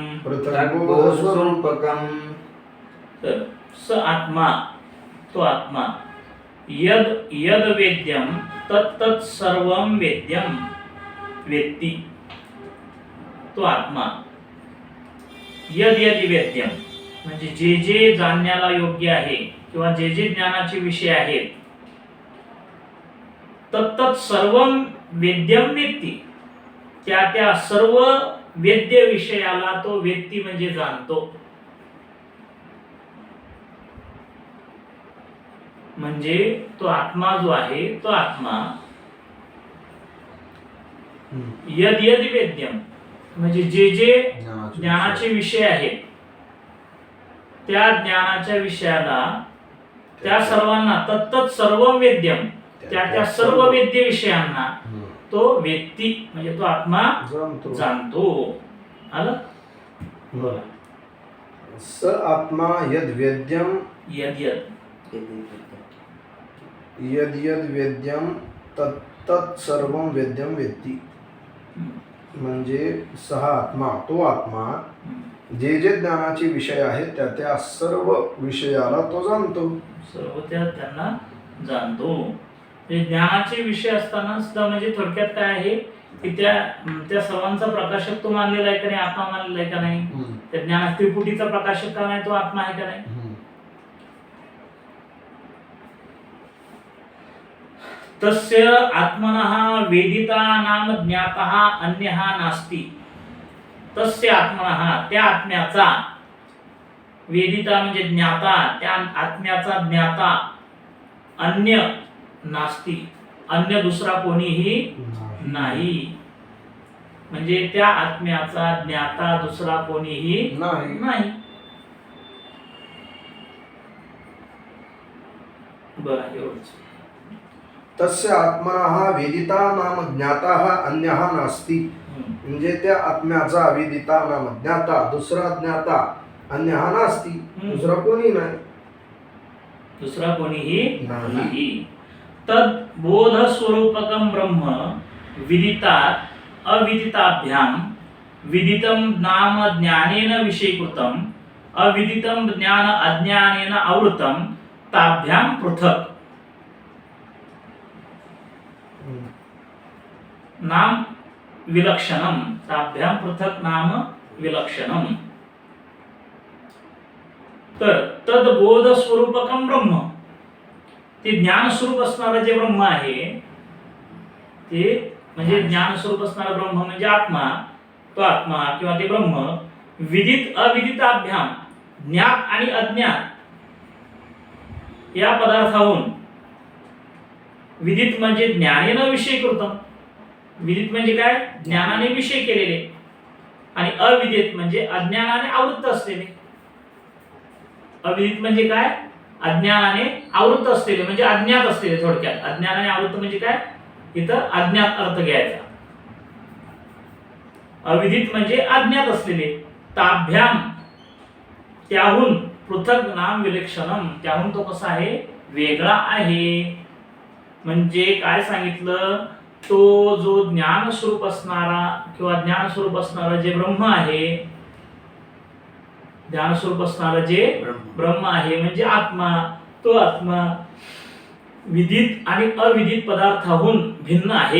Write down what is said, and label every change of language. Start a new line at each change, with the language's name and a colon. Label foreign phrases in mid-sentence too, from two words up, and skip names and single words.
Sanskrit: पृथग्बोधस्वरूपकम्. तर स आत्मा,
Marathi: तो आत्मा,
Sanskrit: यद यद वेद्यम तत्तत् सर्वं वेद्यम वेत्ति.
Marathi: तो आत्मा
Sanskrit: यद यद वेद्यम
Marathi: म्हणजे जे जे जाणण्याला योग्य आहे किंवा जे जे ज्ञानाचे विषय आहेत,
Sanskrit: तत्तत् सर्वं वेद्यम वेत्ति.
Marathi: त्या त्या सर्व वेद्य विषयाला तो वेत्ती म्हणजे जाणतो. म्हणजे तो आत्मा जो आहे तो आत्मा
Sanskrit: यद यद वेद्यम
Marathi: म्हणजे जे जे ज्ञानाचे विषय आहेत त्या ज्ञानाच्या विषयाला त्या सर्वांना
Sanskrit: तत्तत् सर्व वेद्यम
Marathi: त्या त्या सर्व वेद्य विषयांना तो व्यक्ती म्हणजे तो आत्मा जाणतो. आलं? बोला.
Sanskrit: स आत्मा यद वेद्यम यद यद यद यद वेद्यम तत्तत् सर्वं वेद्यम वेत्ती.
Marathi: म्हणजे सहा आत्मा, तो आत्मा जे जे ज्ञानाचे विषय आहेत त्या त्या सर्व विषयाला तो जाणतो. सर्व त्यांना जाणतो. म्हणजे ज्ञानाचे विषय असताना सुद्धा म्हणजे थोडक्यात काय आहे की त्या सर्वांचा प्रकाशक तो मानलेला आहे का नाही, आत्मा मानलेला आहे का नाही. त्या ज्ञान त्रिपुटीचा प्रकाशक का नाही, तो आत्मा आहे का नाही.
Sanskrit: तस्य आत्मनः वेदिता नाम ज्ञातः अन्यः नास्ति. तस्य आत्मनः
Marathi: त्या आत्म्याचा वेदिता म्हणजे ज्ञाता, त्या आत्म्याचा ज्ञाता
Sanskrit: अन्य नास्ति,
Marathi: अन्य दुसरा कोणीही नाही. म्हणजे त्या आत्म्याचा ज्ञाता दुसरा कोणीही नाही. बरं एवढंच.
Sanskrit: तस्य आत्मनः वेदिता नाम ज्ञातः अन्यः नास्ति.
Marathi: म्हणजे त्या आत्म्याचा
Sanskrit: वेदिता नाम
Marathi: ज्ञाता दुसरा ज्ञाता
Sanskrit: अन्यः नास्ति,
Marathi: दुसरा कोणी नाही. दुसरा कोणीही नाही.
Sanskrit: तद बोध स्वरूपकम ब्रह्म विदितात अविदिताभ्यां विदितं नाम ज्ञानेन विषयीकृतं अविदितं ज्ञान अज्ञानेन आवृतं ताभ्यां पृथक. नाम विलक्षणम. ताभ्यां पृथक नाम विलक्षणम.
Marathi: तर
Sanskrit: तद्बोध स्वरूपकम ब्रह्म,
Marathi: ते ज्ञान स्वरूप असणारं जे ब्रह्म आहे ते म्हणजे ज्ञान स्वरूप असणारं ब्रह्म म्हणजे आत्मा, तो आत्मा किंवा ते ब्रह्म
Sanskrit: विदित अविदिताभ्याम
Marathi: ज्ञात आणि अज्ञात या पदार्थाहून विदित म्हणजे
Sanskrit: ज्ञानेन विषयीकृतम.
Marathi: विदित म्हणजे काय, ज्ञानाने विषय केलेले, आणि अविदित म्हणजे अज्ञानाने आवृत्त असलेले. अविदित म्हणजे काय, अज्ञानाने आवृत्त असलेले म्हणजे अज्ञात असलेले. थोडक्यात अज्ञानाने आवृत्त म्हणजे काय, इथं अज्ञात अर्थ घ्यायचा. अविदित म्हणजे अज्ञात असलेले.
Sanskrit: ताभ्याम त्याहून पृथक नाम विलक्षणम,
Marathi: त्याहून तो कसा आहे, वेगळा आहे. म्हणजे काय सांगितलं, तो जो ज्ञान स्वरूप असणारा किंवा ज्ञान स्वरूप असणारा जे ब्रह्म आहे, ज्ञान स्वरूप असणारा जे ब्रह्म आहे म्हणजे आत्मा, तो आत्मा विदित आणि अविदित पदार्थाहून भिन्न आहे.